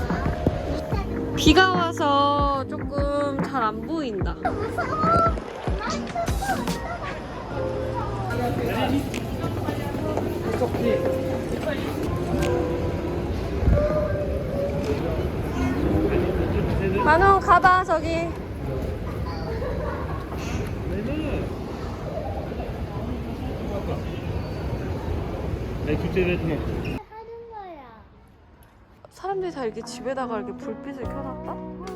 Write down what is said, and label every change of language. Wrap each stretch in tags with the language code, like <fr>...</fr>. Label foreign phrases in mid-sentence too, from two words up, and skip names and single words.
<ko>비가 와서 조금 잘 안 보인다. 무서워. 만원 가봐 저기.</ko> <fr>Avec tous tes vêtements.</fr> <ko>하는 거야. 사람들이 다 이렇게 집에다가 이렇게 불빛을 켜놨다?</ko>